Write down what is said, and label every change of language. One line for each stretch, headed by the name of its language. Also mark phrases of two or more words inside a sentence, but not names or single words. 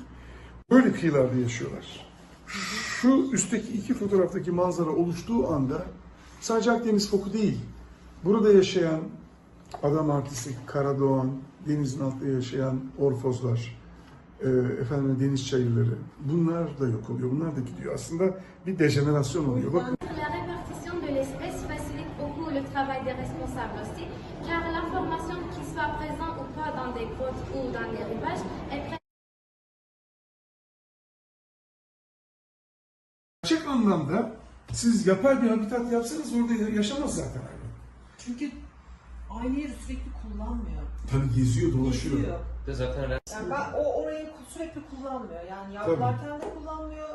Turkish: Böyle kıyılarda yaşıyorlar. Şu üstteki iki fotoğraftaki manzara oluştuğu anda sadece Akdeniz foku değil, burada yaşayan adam artisti, karadoğan, denizin altında yaşayan orfozlar, deniz çayırları, bunlar da yok oluyor, bunlar da gidiyor. Aslında bir dejenerasyon oluyor. Bakın.
French: La répartition de l'espèce facilite beaucoup le travail des responsables aussi, car l'information qui soit présente ou pas dans des grottes ou dans des rivages est
Turkish: Gerçek anlamda siz yapay bir habitat yapsanız orada yaşamaz zaten hayvan. Çünkü aynı yeri sürekli kullanmıyor. Tabii geziyor, dolaşıyor. Geziyor. Zaten Yani orayı sürekli kullanmıyor. Yani yavrularken de kullanmıyor.